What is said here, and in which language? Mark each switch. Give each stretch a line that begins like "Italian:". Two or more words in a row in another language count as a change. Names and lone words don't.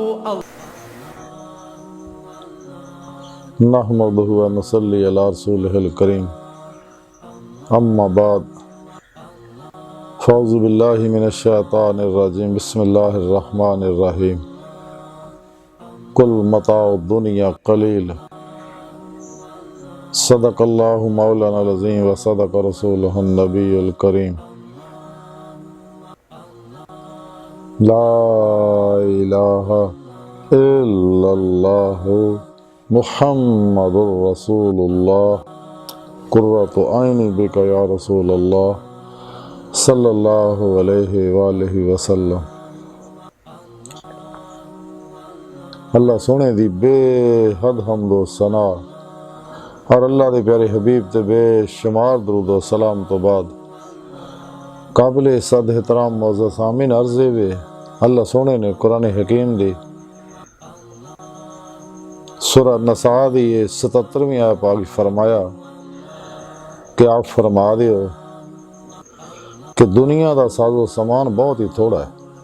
Arabic: نحمده ونصلي على رسوله الكريم. أما بعد، فأعوذ بالله من الشيطان الرجيم. بسم الله الرحمن الرحيم. قل متاع الدنيا قليل. صدق الله مولانا العظيم وصدق رسوله النبي الكريم. لا إله إلا الله محمد رسول الله. قرة عيني بك يا رسول الله صلى الله عليه وآله وسلم.
Punjabi: ਅੱਲਾਹ ਸੋਹਣੇ ਦੀ ਬੇਹੱਦ ਹਮਦੋ ਸਨਾ ਔਰ ਅੱਲਾਹ ਦੇ ਪਿਆਰੇ ਹਬੀਬ ਤੇ ਬੇਸ਼ੁਮਾਰ ਦਰੂਦ ਵ ਸਲਾਮ ਤੋ ਬਾਅਦ ਕਾਬਿਲ ਸਦ ਏਹਤਰਾਮ ਮੌਜੂਦ ਸਾਮੀਨ ਅਰਜ਼ੇ ਵੇ ਅੱਲਾਹ ਸੋਹਣੇ ਨੇ ਕੁਰਆਨ ਹਕੀਮ ਦੀ ਸੂਰਹ ਨਿਸਾ ਦੀ 77ਵੀਂ ਆਇਤ ਪਾਕ ਫ਼ਰਮਾਇਆ ਕਿ ਆਪ ਫ਼ਰਮਾ ਦਿਓ ਕਿ ਦੁਨੀਆ ਕਾ ਸਾਜ਼ੋ ਸਾਮਾਨ ਬਹੁਤ ਹੀ ਥੋੜ੍ਹਾ ਹੈ।